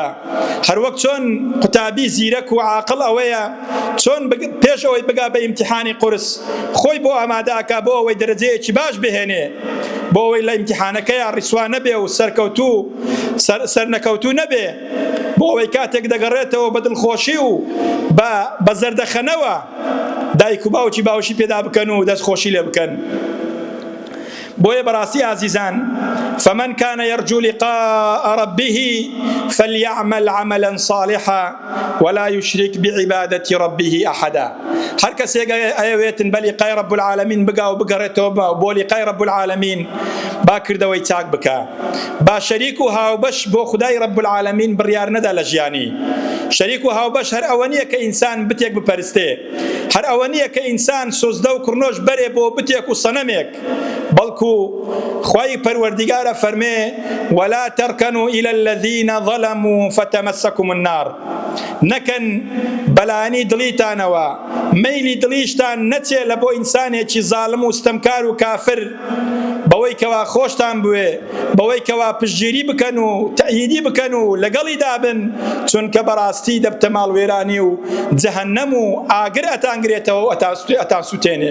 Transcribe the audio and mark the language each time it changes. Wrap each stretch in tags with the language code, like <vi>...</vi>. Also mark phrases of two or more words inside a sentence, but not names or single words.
<ckb>هەروەک چۆن قوتابی زیرەک و عاقڵ ئەوەیە چۆن پێش ئەوەی بگا بە ئیمتیحانی قورس خۆی بۆ ئامادەکە بۆ ئەوەی دەرەجەیەکی باش بهێنێ، بۆ ئەوەی لە ئیمتیحانەکەیە ڕیسوا نەبێ و سەرنەکەوتوو نەبێ، بۆ ئەوەی کاتێک دەگەڕێتەوە بە دڵخۆشی و بە زەردەخەنەوە دایک و باوکی باوشی پێدا بکەن و دەستخۆشی لێ بکەن. بۆیە بەڕاستی</ckb> <ar>عزیزان فمن كان يرجو لقاء ربه فليعمل عملا صالحا ولا يشرك بعبادة ربه أحدا.</ar> <ckb>هر کەسێک ئەوێتن بە لقای</ckb> <ar>رب العالمین</ar> <ckb>بگا و بگەڕێتەوە بۆ لقای</ckb> <ar>رب العالمین</ar> <ckb>با کردەوەی چاک بکە، با شەریک و هاوبەش بۆ خدای</ckb> <ar>رب العالمین</ar> <ckb>بڕیار نەدا لە ژیانی. شەریک و هاوبەش هەر ئەوە نییە کە ئینسان بتێک بپەرستێ، هەر ئەوە نییە کە ئینسان سۆزدە و کڕنۆش بەرێ بۆ بتێک و سەنەمێک، بەڵکو خوای پەروەردیگارە فەرمێ</ckb> <ar>ولا تركنوا إلى الذين ظلموا فتمسكم النار،</ar> <ckb>نەکەن بەلایەنی دڵیتانەوە مەیلی دڵیشتان نەچێ لە بۆ ئینسانێکی زاڵم و ستەمکار و کافر بەوەی کەوا خۆشتان بوێ، بەوەی کەوا پشتگیری بکەن و تەئییدی بکەن و لەگەڵی دابن، چونکە بەڕاستی دەبتە ماڵوێرانی و جەهەنەم و ئاگر ئەتانگرێتەوە و ئەتان سوتێنێ.</ckb>